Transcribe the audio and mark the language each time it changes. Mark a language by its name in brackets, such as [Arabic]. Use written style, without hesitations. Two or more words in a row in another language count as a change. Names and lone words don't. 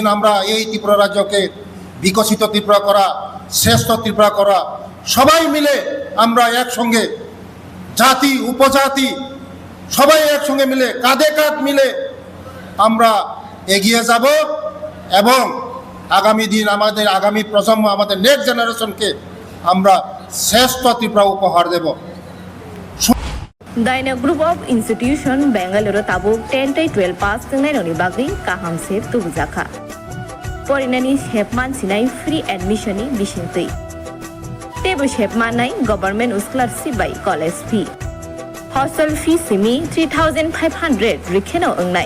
[Bangla] আমরা এই ত্রিপুরা রাজ্যকে বিকশিত ত্রিপুরা করা, শ্রেষ্ঠ ত্রিপুরা করা, সবাই মিলে আমরা একসঙ্গে, জাতি উপজাতি সবাই একসঙ্গে মিলে কাঁধে কাঁধ মিলে আমরা এগিয়ে যাব এবং আগামী দিন আমাদের আগামী প্রজন্ম, আমাদের [English] next generation-ke [Bangla] আমরা শ্রেষ্ঠ ত্রিপুরা উপহার দেব। [Kok Borok] Daina Group of Institution Bangalore tabuk 10-12 pass tengnai bagi kaham sep tubujaka. Porinani shepman sinai free admission ni bisintui. Tebu shepman nai [English] government scholarship by college fee. Hostel fee [Kok Borok] simi 3,500 rikheno engnai.